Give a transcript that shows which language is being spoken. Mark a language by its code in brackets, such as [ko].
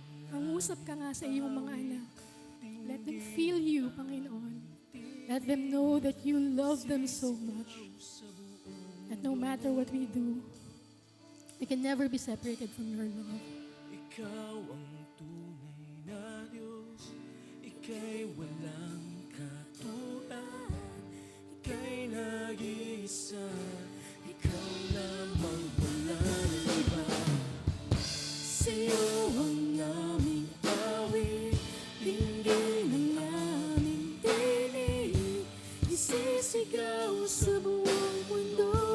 [tl] Mangusap ka nga sa iyong mga anak. [en] Let them feel you, Panginoon. Let them know that you love them so much. That no matter what we do, we can never be separated from your love. [tl] Ikaw ang tunay na Diyos, Ika'y walang katulad, Ika'y nag-iisa, Ikaw lamang, wala nang iba. Sa'yo ang aming awit, dinggin ang aming tinig, isisigaw sa buong mundo.